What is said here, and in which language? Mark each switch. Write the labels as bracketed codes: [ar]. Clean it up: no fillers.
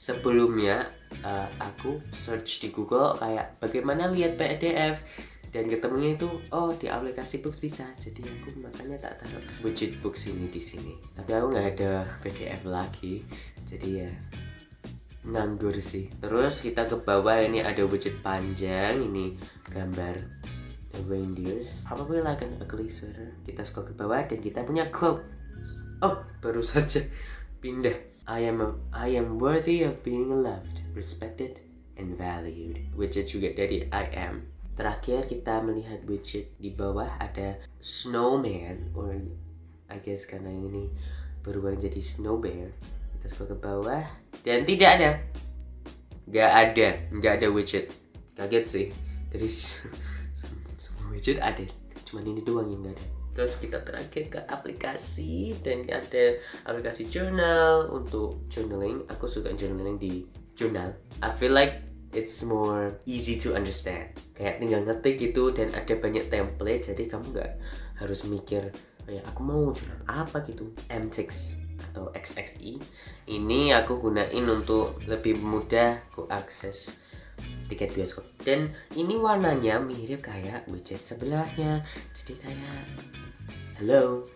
[id] Sebelumnya aku search di Google kayak bagaimana lihat PDF, dan ketemunya itu di aplikasi books bisa. Jadi aku makanya tak taruh widget books ini di sini. Tapi aku nggak ada PDF lagi, jadi ya nganggur sih. Terus kita ke bawah, ini ada widget panjang, ini gambar reindeers. [en] Probably like an ugly sweater. [id] Kita scroll ke bawah dan kita punya quotes. Baru saja pindah. [en] I am worthy of being loved, respected, and valued. [id] Widget juga dari I am. Terakhir kita melihat widget di bawah ada snowman, [en] or I guess [id] karena ini berubah jadi snow bear. Kita scroll ke bawah dan tidak ada widget. Kaget sih, dari semua widget ada, cuman ini doang yang nggak ada. Terus kita terakhir ke aplikasi, dan ada aplikasi journal untuk journaling. Aku suka journaling di jurnal. [en] I feel like it's more easy to understand. [id] Kayak tinggal ngetik gitu, dan ada banyak template, jadi kamu nggak harus mikir kayak aku mau jurnal apa gitu. M6 atau XXI ini aku gunain untuk lebih mudah aku akses tiket bioskop, dan ini warnanya mirip kayak widget sebelahnya, jadi kayak hello.